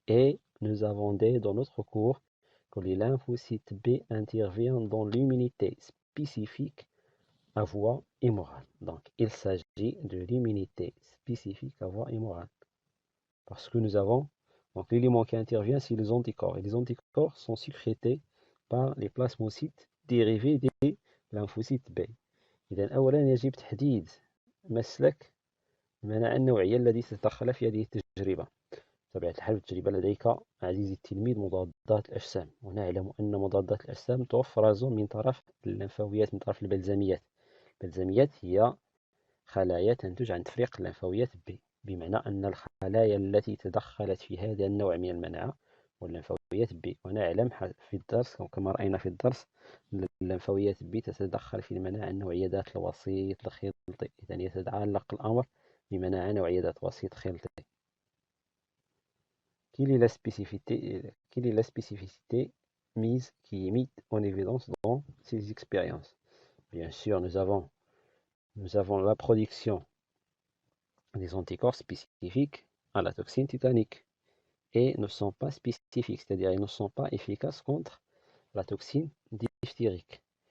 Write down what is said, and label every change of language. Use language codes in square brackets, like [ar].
[fr] Et nous avons dit dans notre cours que les lymphocytes B interviennent dans l'immunité spécifique à voie hémorale. Donc, il s'agit de l'immunité spécifique à voie hémorale. Parce que nous avons, donc l'élément qui intervient, c'est les anticorps. Et les anticorps sont sécrétés par les plasmocytes dérivés des lymphocytes B. [ar] إذا أولا يجب تحديد مسلك المناعة النوعية الذي تتدخل في هذه التجربة. بطبيعة الحال في التجربة لديك عزيزي التلميذ مضادات الأجسام، ونعلم أن مضادات الأجسام تفرز من طرف اللمفاويات، من طرف البلزميات. البلزميات هي خلايا تنتج عن تفريق اللمفاويات B، بمعنى أن الخلايا التي تدخلت في هذا النوع من المناعة واللمفاويات B. ونعلم في الدرس كما رأينا في الدرس أن اللمفاويات B تتدخل في المناعة النوعية ذات الوسيط الخلطي. إذن يتعلق الأمر بمناعة نوعية ذات وسيط خلطي. [fr] Quelle est la spécificité qui est mise en évidence dans ces expériences? Bien sûr, nous avons la production des anticorps spécifiques à la toxine tétanique et ne sont pas spécifiques, c'est-à-dire ils ne sont pas efficaces contre la toxine diphtérique.